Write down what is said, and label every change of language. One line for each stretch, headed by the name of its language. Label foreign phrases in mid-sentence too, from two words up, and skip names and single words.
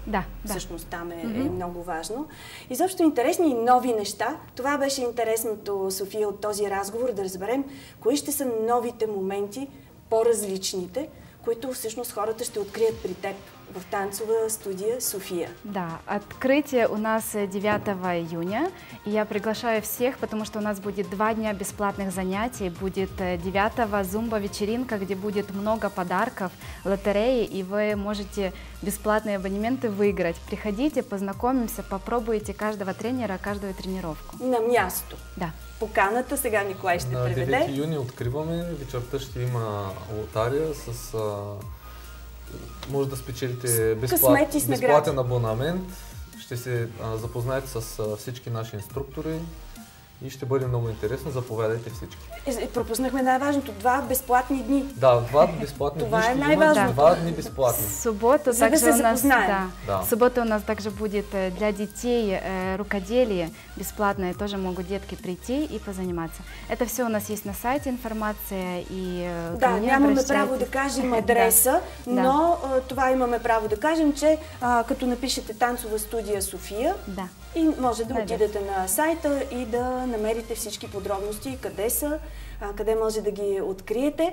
Bulgarian: Всъщност там е много важно. Изобщо интересни и нови неща. Това беше интересното, София, от този разговор, да разберем кои ще са новите моменти, по-различните, които всъщност хората ще открият при теб в танцова студия «София».
Russian: Да, открытие у нас 9 июня, и я приглашаю всех, потому что у нас будет 2 дня бесплатных занятий, будет 9-го зумба-вечеринка, где будет много подарков, лотереи, и вы можете бесплатные абонементы выиграть. Приходите, познакомимся, попробуйте каждого тренера, каждую тренировку.
Bulgarian: На място. Да. Поканата сега Николай ще преведе. На 9 юни откриваме, вечерта ще има лотария с... може да спечелите безплатен абонамент, ще се запознаете с всички наши инструктори и ще бъде много интересно. Заповядайте всички. Пропуснахме най-важното. 2 безплатни дни. Да, 2 безплатни дни. Това е най-важното. 2 дни безплатни.
Russian: Суббота
Bulgarian: за да се запознаем.
Russian: Суббота у нас также будет для детей рукоделие бесплатное. Тоже могут детки прийти и позаниматься. Это все у нас есть на сайте информация.
Bulgarian: И да, нямаме право да кажем адреса, но това имаме право да кажем, че като напишете танцова студия «София», и може да отидете на сайта и да намерите всички подробности, къде са, къде може да ги откриете.